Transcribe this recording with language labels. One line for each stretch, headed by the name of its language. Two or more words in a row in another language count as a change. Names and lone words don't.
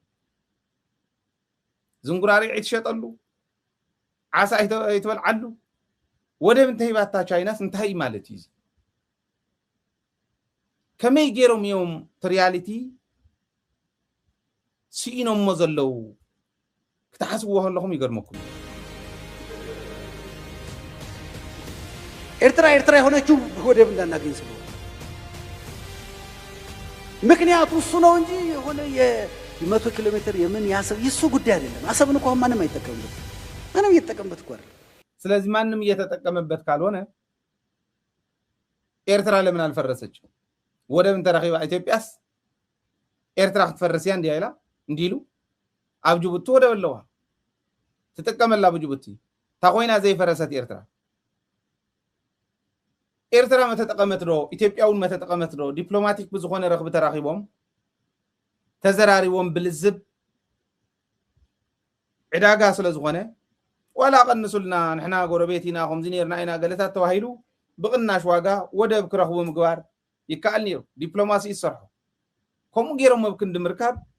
Tigrinya: ዝንጉራሪዕ ይትሸጠሉ ዓሳ ይትበልዓሉ ወደብ እንተሂባታ ቻይናስ እንታይ ማለት እዩ? ከመይ ገይሮም እዮም ሪያሊቲ ሲኢኖሞ ዘለው ክትሓስብዎ ከለኹም ይገርመኩም።
Amharic: ኤርትራ የሆነችው ወደብ እንዳናገኝ ስለሆነ ምክንያቱ እሱ ነው እንጂ የሆነ የ100 ኪሎ ሜትር የምን ያሰብ የሱ ጉዳይ አይደለም። አሰብን እኮ ማንም አይጠቀምበት ማንም እየተጠቀምበት እኮ አይደል። ስለዚህ ማንም እየተጠቀመበት ካልሆነ ኤርትራ ለምን አልፈረሰችም?
Tigrinya: ወደብን ተረኺባ ኢትዮጵያስ ኤርትራ ክትፈርስ ያ እንዲያይላ እንዲሉ ኣብ ጅቡቲ ወደብ ኣለዋ ትጥቀመላ ብጅቡቲ ታኮይና ዘይፈረሰት ኤርትራ መተጠቀመት ዶ ኢትዮጵያውን መተጠቀመት ዶ ዲፕሎማቲክ ብዝኾነ ረኽቢ ተራኺቦም ተዘራሪቦም ብልዝብ ዕዳጋ ስለ ዝኾነ ወላ ቀንሱልና ንሕና ጎረቤቲና ከምዚ ነርና ኢና ገለታት ተዋሂሉ ብቅናሽ ዋጋ ወደብ ክረኽቡ ምግባር ይከኣል ነይሩ። ዲፕሎማሲ ይሰርሑ ከምኡ ገይሮም ኣብ ክንዲ ምርካብ